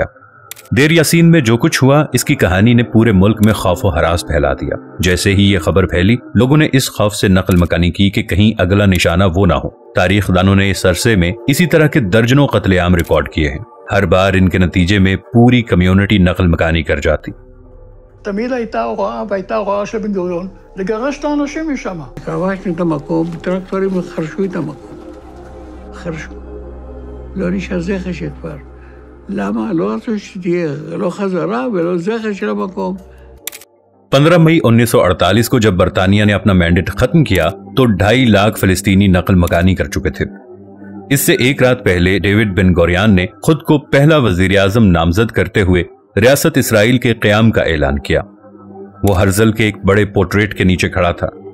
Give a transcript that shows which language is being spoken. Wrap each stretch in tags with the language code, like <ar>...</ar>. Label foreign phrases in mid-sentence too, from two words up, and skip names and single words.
<ur>دیر یاسین میں جو کچھ ہوا اس کی کہانی نے پورے ملک میں خوف و ہراس پھیلا دیا۔ جیسے ہی یہ خبر پھیلی لوگوں نے اس خوف سے نقل مکانی کی کہ کہیں اگلا نشانہ وہ نہ ہو۔ تاریخ دانوں نے اس عرصے میں اسی طرح کے درجنوں قتل عام ریکارڈ کیے ہیں۔ ہر בار ان کے نتیجے میں پوری کمیونٹی نقل مکانی کر جاتی۔</ur> <he>תמיד הייתה הוראה, והייתה הוראה של בן גוריון, לגרש את האנשים משם. כבשנו את המקום, טרקטורים חרשו את המקום. חרשו. לא נשאר זכר שכבר. למה? לא רצו שתהיה, לא חזרה ולא זכר של המקום.</he> <ur>15 مئی 1948 کو جب برطانیہ نے اپنا مینڈیٹ ختم کیا تو 2.5 لاکھ فلسطینی نقل مکانی کر چکے تھے۔ اس سے ایک رات پہلے ڈیوڈ بن گوریون نے خود کو پہلا وزیر اعظم نامزد کرتے ہوئے ریاست اسرائیل کے قیام کا اعلان کیا۔ وہ ہرزل کے ایک بڑے پورٹریٹ کے نیچے کھڑا تھا۔</ur>